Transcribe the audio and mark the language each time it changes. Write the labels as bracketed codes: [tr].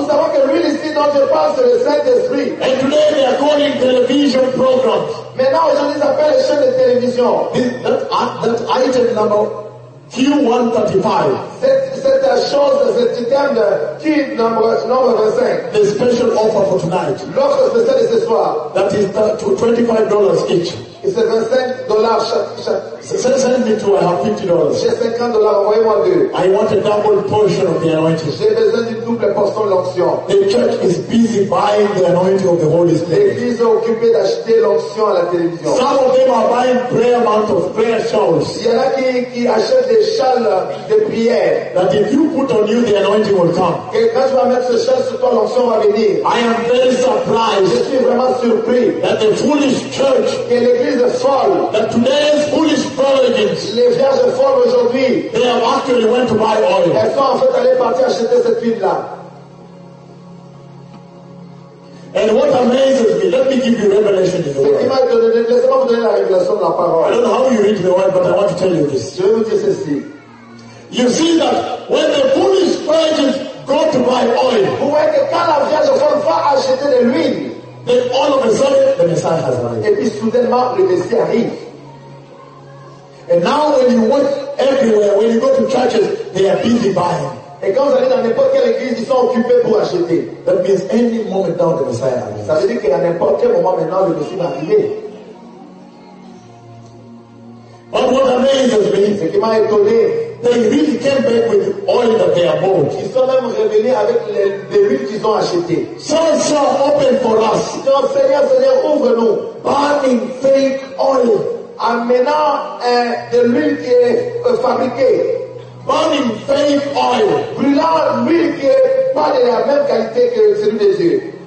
[fr] Nous savons que l'huile ici dont je parle c'est le Saint-Esprit. [en] And today they are calling television programs. [fr] Maintenant aujourd'hui ils appellent les chaînes de télévision. [en] That item number Q135. [fr] Cette chose, cet item de Q135. [en] The special offer for tonight. [fr] L'offre spéciale ce soir. [en] That is $25 each. [fr] C'est $25 chaque. [en] Send me to, I have $50. [fr] J'ai $50, envoyez-moi deux. [en] I want a double portion of the anointing. [fr] J'ai besoin d'une double portion de l'onction. [en] The church is busy buying the anointing of the Holy Spirit. [fr] L'église est occupée d'acheter l'onction à la télévision. [en] Some of them are buying prayer mantles of prayer shawls. [fr] Il y en a qui achètent des châles de prière. [en] That if you put on you, the anointing will come. [fr] Et quand tu vas mettre ce châle sur toi, l'onction va venir. [en] I am very surprised. [fr] Je suis vraiment surpris. [en] That the foolish church. That today's foolish virgins, [fr] les vierges folles aujourd'hui, [en] they have actually went to buy oil. [fr] Elles sont en fait allées partir acheter cette huile là. [en] And what amazes me, let me give you revelation in the word. [fr] Laissez-moi vous donner la révélation de la parole. [en] I don't know how you read the word, but I want to tell you this. [fr] Je vais vous dire ceci. [en] You see that when the foolish virgins go to buy oil, [fr] vous voyez que quand la vierge folle va acheter de l'huile, [en] then all of a sudden, the Messiah has arrived. [fr] Et puis soudainement, le Messie arrive. [en] And now when you walk everywhere, when you go to churches, they are busy buying. [fr] Et quand vous allez dans n'importe quelle église, ils sont occupés pour acheter. [en] That means any moment now the Messiah arrives. [fr] Ça veut dire qu'à n'importe quel moment maintenant, le Messie va arriver. [en] But what amazes me, [fr] ce qui m'a étonné, [en] they really came back with the oil that they have bought. [fr] Ils sont même revenus avec les huiles qu'ils ont achetées. [en] Sir, open for us. [fr] Non, Seigneur, ouvre-nous. [en] Buying fake oil. [fr] Amenant de l'huile qui est fabriquée. [en] Buying fake oil. [fr] Brûlant l'huile qui n'est pas de la même qualité que celui des yeux.